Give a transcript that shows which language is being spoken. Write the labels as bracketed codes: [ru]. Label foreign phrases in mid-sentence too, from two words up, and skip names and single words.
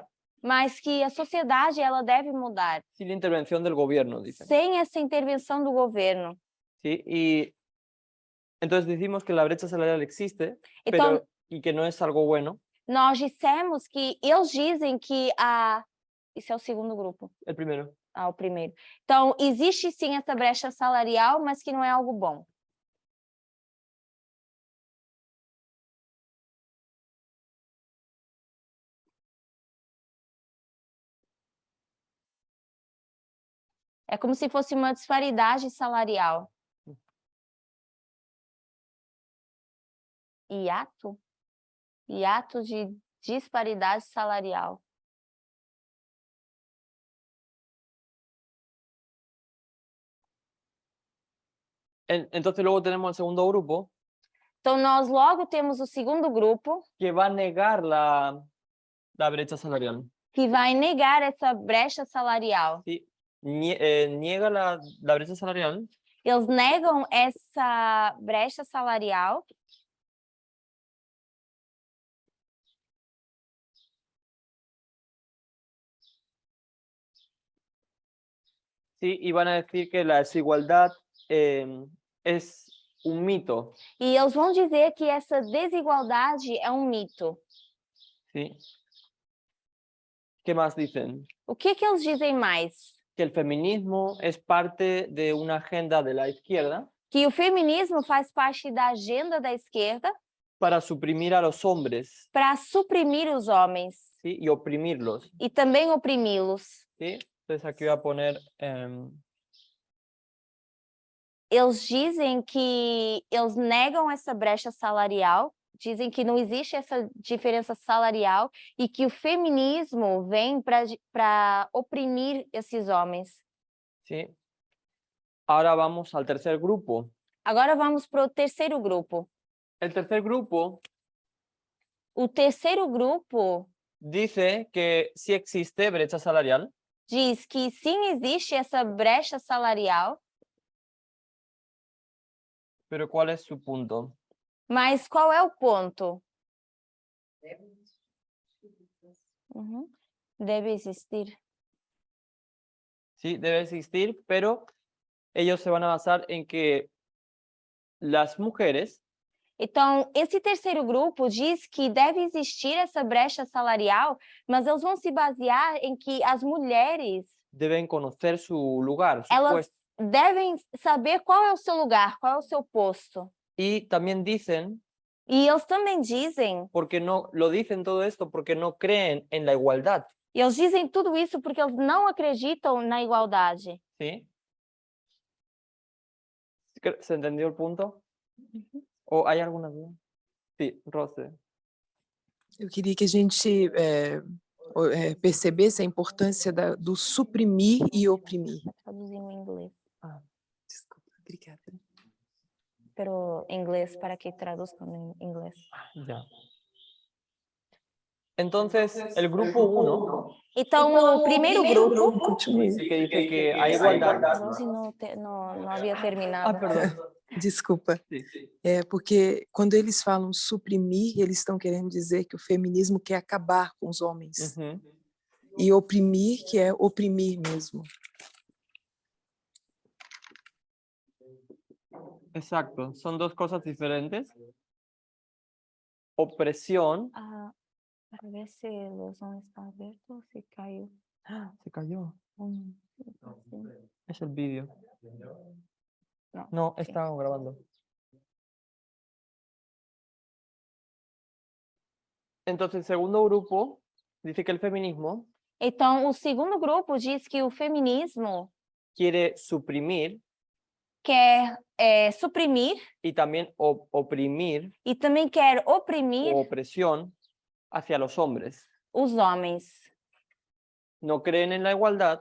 [pt] mas que a sociedade ela deve mudar, [es] sin la intervención del gobierno, dicen. [pt] sem essa intervenção do governo. [es] Sí, y entonces decimos que la brecha salarial existe, [pt] Então, [es] y que no es algo bueno. [pt] nós dissemos que eles dizem que Isso é o segundo grupo. [es] El primero. [pt] O primeiro. Então, existe sim essa brecha salarial, mas que não é algo bom. É como se fosse uma disparidade salarial. Hiato? Hiato de disparidade salarial. [es] Entonces luego tenemos el segundo grupo [pt] Então, nós logo temos o segundo grupo [es] que va a negar la brecha salarial. [pt] que vai negar essa brecha salarial. [es] Sí, niega la brecha salarial [pt] Eles negam essa brecha salarial [es] sí, y van a decir que la desigualdad es un mito. [pt] e eles vão dizer que essa desigualdade é um mito. [es] ¿Sí? ¿Qué más dicen? [pt] O que eles dizem mais? [es] Que el feminismo es parte de una agenda de la izquierda [pt] Que o feminismo faz parte da agenda da esquerda [es] para suprimir a los hombres, [pt] para suprimir os homens [es] ¿sí? Y oprimirlos. [pt] e também oprimi-los. [es] ¿Sí? Entonces aquí voy a poner... [pt] Eles dizem que eles negam essa brecha salarial, dizem que não existe essa diferença salarial e que o feminismo vem para oprimir esses homens. [es] ¿sí? Ahora vamos al tercer grupo. [pt] Agora vamos para o terceiro grupo. [es] El tercer grupo [pt] O terceiro grupo [es] dice que sí existe brecha salarial, [pt] diz que sim existe essa brecha salarial, [es] pero ¿cuál es su punto? [pt] mas qual é o ponto? Deve existir. [es] Sí, debe existir, pero ellos se van a basar en que las mujeres [pt] Então, esse terceiro grupo diz que deve existir essa brecha salarial, mas eles vão se basear em que as mulheres [es] deben conocer su lugar, su [pt] elas [es] puesto. [pt] devem saber qual é o seu lugar, qual é o seu posto. [es] Y también dicen, [pt] E eles também dizem, [es] porque no lo dicen todo esto, porque no creen en la igualdad, [pt] e eles dizem tudo isso porque eles não acreditam na igualdade. [es] ¿sí? ¿Se entendió el punto? ¿O hay alguna duda? Sí, Rose. [pt] Eu queria que a gente percebesse a importância do suprimir e oprimir. Traduzindo em inglês. Desculpa, obrigada. Pero em inglês, para que traduzcan em inglês. [es] Ya. Entonces, el grupo 1, [pt] Então, o primeiro grupo, Continue. [es] que dice que hay igualdad. [pt] Rose não havia terminado. [es] Ah, perdón. [pt] Desculpa. [es] Sí. [pt] Porque quando eles falam suprimir, eles estão querendo dizer que o feminismo quer acabar com os homens. Ujú. E oprimir, que é oprimir mesmo. [es] Exacto, son dos cosas diferentes. Opresión. [pt] Para ver se a luz não está aberta ou se caiu. [es] Se cayó. [pt] Sim. [es] Es el vídeo. No, No, sí. estaba grabando. Entonces, el segundo grupo dice que el feminismo [pt] Então, o segundo grupo diz que o feminismo [es] quiere suprimir [pt] quer suprimir [es] y también oprimir [pt] e também quer oprimir [es] o opresión hacia los hombres. [pt] os homens. [es] No creen en la igualdad,